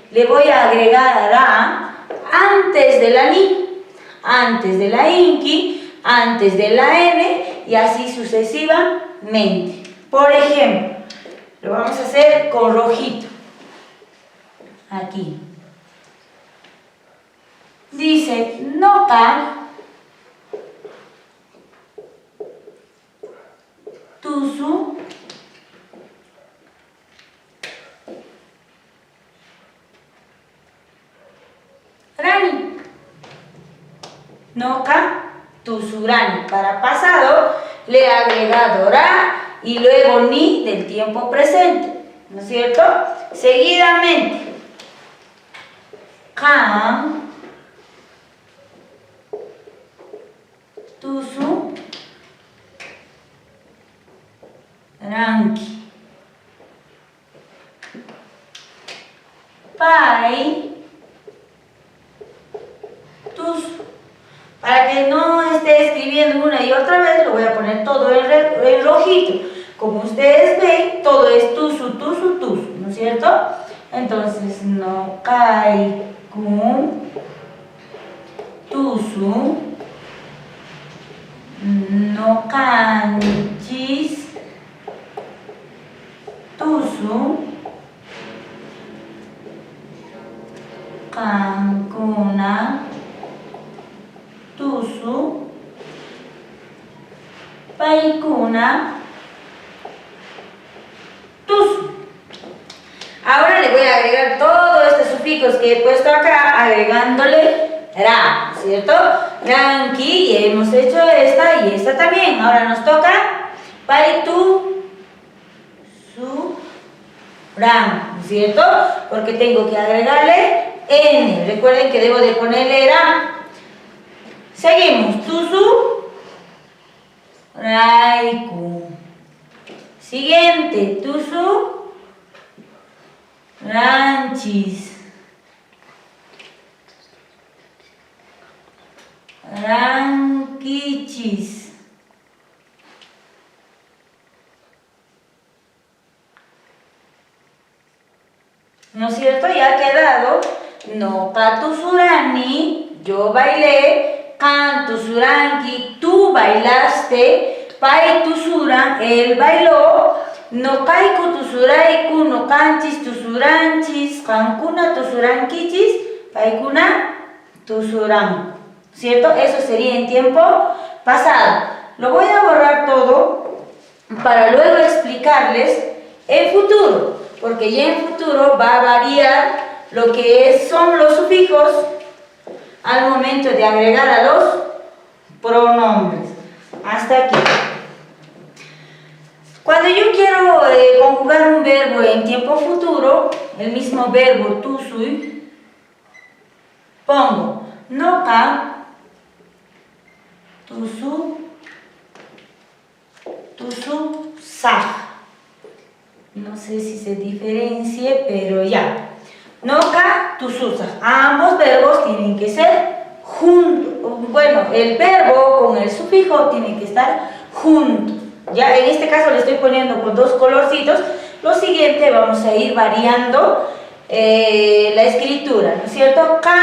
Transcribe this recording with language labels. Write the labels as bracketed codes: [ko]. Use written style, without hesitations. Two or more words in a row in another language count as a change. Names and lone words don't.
[es] Le voy a agregar a antes de la ni, antes de la inqui, antes de la n y así sucesivamente. Por ejemplo, lo vamos a hacer con rojito. Aquí. Dice, [qu] noca, tusu, rani. Noca, tusu, rani. [es] Para pasado le he agregado ra y luego ni del tiempo presente, ¿no es cierto? Seguidamente, [qu] can, tusu, ranki, pai, tusu. [es] Para que no esté escribiendo una y otra vez, lo voy a poner todo en rojito. Como ustedes ven, todo es tusu, tusu, tusu, ¿no es cierto? [qu] Entonces, no kai kun tusu, no canchis tusu, cancuna tusu, paicuna tusu. [es] Ahora le voy a agregar todos estos sufijos que he puesto acá, agregándole ra, ¿cierto? Ranki, y hemos hecho esta y esta también. Ahora nos toca [qu] paitu, su, ran, [es] ¿cierto? Porque tengo que agregarle n. Recuerden que debo de ponerle ra. Seguimos, [qu] tusu, raiku. Siguiente, tusu, ranchis, ranquichis, [es] ¿no es cierto? Ya ha quedado [qu] no patusurani, [es] yo bailé, [qu] cantusuranki, [es] tú bailaste, [qu] paitusuran, [es] él bailó, [qu] no kaiku tusuraiku, no canchis tusuranchis, cancuna tusuranquichis, paikuna tusuran, [es] ¿cierto? Eso sería en tiempo pasado. Lo voy a borrar todo para luego explicarles en futuro, porque ya en futuro va a variar lo que son los sufijos al momento de agregar a los pronombres. Hasta aquí. Cuando yo quiero conjugar un verbo en tiempo futuro, el mismo verbo tusui, pongo [qu] noca, tusu, tusu, saj. [es] No sé si se diferencie, pero ya. [qu] Noca, tusu, saj. [es] Ambos verbos tienen que ser juntos. Bueno, el verbo con el sufijo tiene que estar juntos. Ya en este caso le estoy poniendo con dos colorcitos. Lo siguiente vamos a ir variando la escritura, ¿no es cierto?